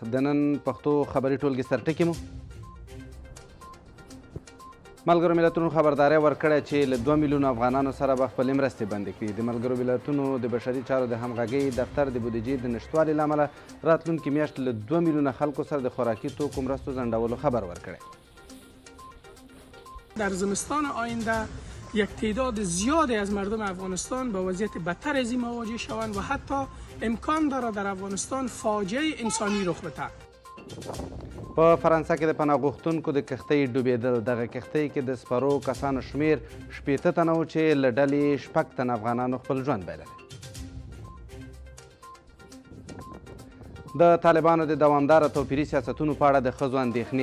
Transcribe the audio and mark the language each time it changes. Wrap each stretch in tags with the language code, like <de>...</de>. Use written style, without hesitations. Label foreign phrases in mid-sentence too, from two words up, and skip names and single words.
<ps>د نن پښتو خبري ټولګې سرټکي مو ملګرو ملتونو خبرداری ورکړی چې له 2 میلیونو افغانانو سره به خپلې مرستې بندې کړي. د ملګرو ملتونو د بشري چارو د همغږۍ دفتر د بودیجې د نشتوالي له امله راتلونکي میاشت له 2 میلیونه خلکو سره د خوراکي توکو مرستو ځنډولو خبر ورکړی.</ps> <fa>در زمستان آینده یک تعداد زیادی از مردم افغانستان با وضعیت بدتر از این مواجه شوند و حتی امکان دارد در افغانستان فاجعه انسانی رخ بدهد.</fa> <ps>په فرانسه کې د پناه غوښتونکو د کښتۍ ډوبېدل. دغه کښتۍ کې د سپرو کسانو شمیر 80 تنه و چې له ډلې 6 تنه افغانانو خپل ژوند بایللی. د طالبانو د دوامداره توپیري سیاستونو په اړه د ښځو اندېښنې.</ps>